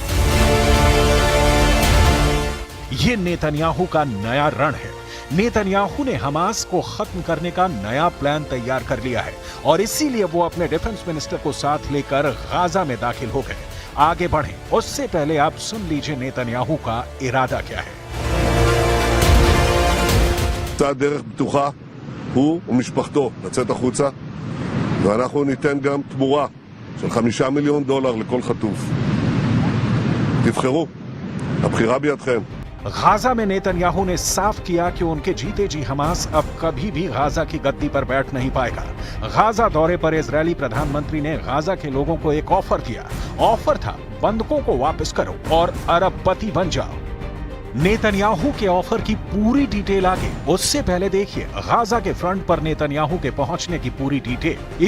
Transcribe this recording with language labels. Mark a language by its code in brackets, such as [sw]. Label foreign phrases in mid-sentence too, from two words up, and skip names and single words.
[hi] ये नेतन्याहू का नया रण है। नेतन्याहू ने हमास को खत्म करने का नया प्लान तैयार कर लिया है और इसीलिए वो अपने [en] defense minister [hi] को साथ लेकर गाजा में दाखिल हो गए। आगे बढ़ें उससे पहले आप सुन लीजिए नेतन्याहू का इरादा क्या है। [he] דרך בטוחה הוא ומשפחתו לצאת החוצה, ואנחנו ניתן גם תמורה של $5 מיליון לכל חטוף. תבחרו, הבחירה בידכם. [hi] गाजा में नेतन्याहू ने साफ किया कि उनके जीते जी हमास अब कभी भी गाजा की गद्दी पर बैठ नहीं पाएगा। गाजा दौरे पर इजरायली प्रधानमंत्री ने गाजा के लोगों को एक ऑफर दिया। ऑफर था, बंधकों को वापस करो और अरबपति बन जाओ। नेतन्याहू के ऑफर की पूरी डिटेल आगे, उससे पहले देखिए गाजा के फ्रंट पर नेतन्याहू के पहुंचने की पूरी डिटेल।